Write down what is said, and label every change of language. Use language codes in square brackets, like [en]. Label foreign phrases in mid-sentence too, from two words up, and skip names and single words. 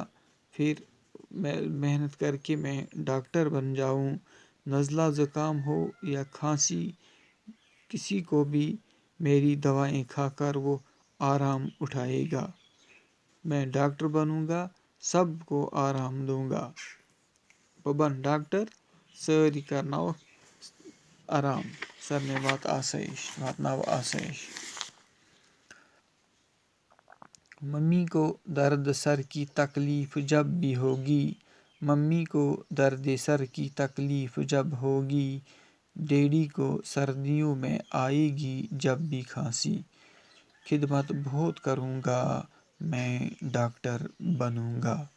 [ur] پھر میں محنت کر کے میں ڈاکٹر بن جاؤں، نزلہ زکام ہو یا کھانسی، کسی کو بھی میری دوائیں کھا کر وہ آرام اٹھائے گا، میں ڈاکٹر بنوں گا، سب کو آرام دوں گا، [ks] بہٕ بنہٕ ڈاکٹر، سٲری کرناوکھ آرام، سارنٕے وات آسٲیِش، واتناو آسٲیِش۔ [ur] ممی کو درد سر کی تکلیف جب بھی ہوگی، ممی کو درد سر کی تکلیف جب ہوگی، ڈیڈی کو سردیوں میں آئے گی جب بھی کھانسی، خدمت بہت کروں گا، میں ڈاکٹر بنوں گا۔